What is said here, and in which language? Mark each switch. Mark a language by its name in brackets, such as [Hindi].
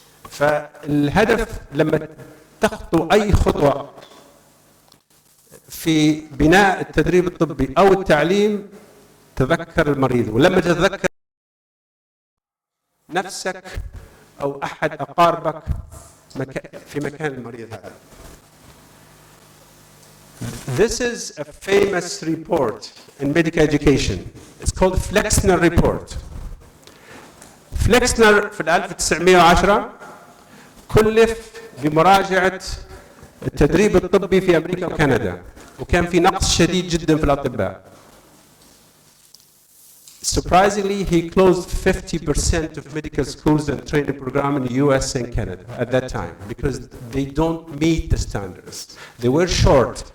[Arabic] فالهدف لما تخطو اي خطوه في بناء التدريب الطبي او التعليم تذكر المريض، ولما تتذكر نفسك او احد اقاربك في مكان المريض هذا. [English] This is a famous report in medical education. It's called Flexner report. [Arabic] Flexner في 1910 كلف بمراجعة التدريب الطبي في أمريكا وكندا، وكان في نقص شديد جدا في الأطباء. [English] Surprisingly, he closed 50% of medical schools and training programs in the US and Canada at that time because they don't meet the standards. They were short.